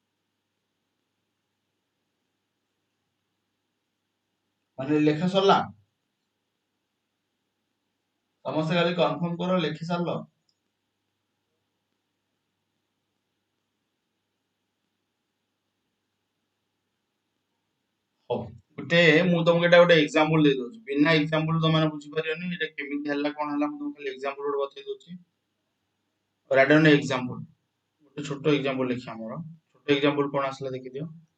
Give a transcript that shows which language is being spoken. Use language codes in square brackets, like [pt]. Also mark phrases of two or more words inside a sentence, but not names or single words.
[or] ମାନେ ଲେଖା ସରିଲା ସମସ୍ତେ ଖାଲି କନଫର୍ମ କର ଲେଖି ସାରିଲ। ହଉ ଗୋଟେ ମୁଁ ତମକୁ ଏଟା ଗୋଟେ एग्जांपल ଦେଇ ଦଉଛି [hi] बिना एग्जांपल [or] ତମେ ମାନେ ବୁଝି ପାରିବନି ଏଟା କେମିତି ହେଲା କଣ ହେଲା ମୁଁ ତମକୁ ଖାଲି एग्जांपल ଗୋଟେ ବତେଇ ଦଉଛି [en] write down example [or] ଗୋଟେ ଛୋଟ एग्जांपल ଲେଖି ଆମର ଛୋଟ एग्जांपल କଣ ଆସିଲା ଦେଖି ଦିଅ